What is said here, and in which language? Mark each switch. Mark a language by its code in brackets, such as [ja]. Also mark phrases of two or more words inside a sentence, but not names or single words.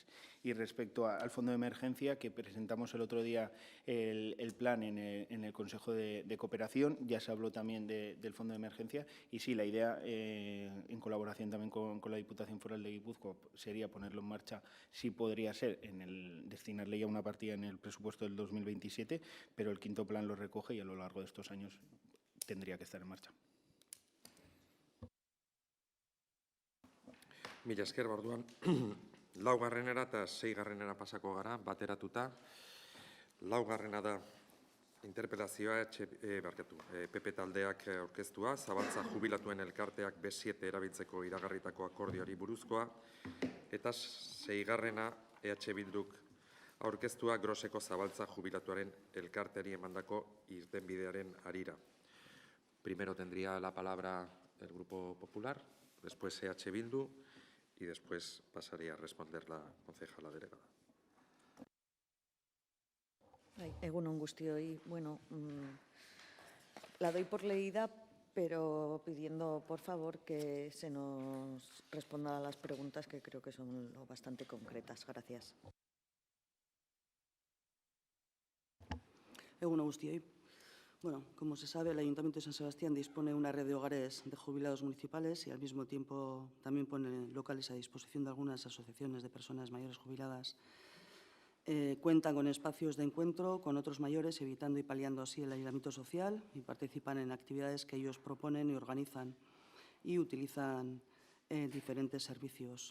[es] Y respecto al fondo de emergencia, que presentamos el otro día el plan en el Consejo de Cooperación, ya se habló también del fondo de emergencia, y sí, la idea, en colaboración también con la Diputación Foral de Guipúzcoa, sería ponerlo en marcha, sí podría ser, destinarle ya una partida en el presupuesto del 2027, pero el quinto plan lo recoge y a lo largo de estos años tendría que estar en marcha. [eu] Mila esker, orduan, laugarrenera eta seigarrenera pasako gara, bateratuta. Laugarrena da interpelazioa PP taldeak aurkeztua, Zabaltza jubilatuen elkarteak B7 erabiltzeko iragarritako akordioari buruzkoa, eta seigarrena Bilduk aurkeztua Groseko Zabaltza jubilatuaren elkarteari emandako irtenbidearen harira. [es] Primero tendría la palabra el Grupo Popular, después Bildu y después pasaría a responder la concejala delegada. [eu] Egunon guztioi. [es] La doy por leída, pero pidiendo, por favor, que se nos responda a las preguntas que creo que son bastante concretas. Gracias. [eu] Egunon guztioi. [es] Bueno, como se sabe, el Ayuntamiento de San Sebastián dispone de una red de hogares de jubilados municipales y al mismo tiempo también pone locales a disposición de algunas asociaciones de personas mayores jubiladas. Cuentan con espacios de encuentro con otros mayores, evitando y paliando así el aislamiento social, y participan en actividades que ellos proponen y organizan y utilizan diferentes servicios.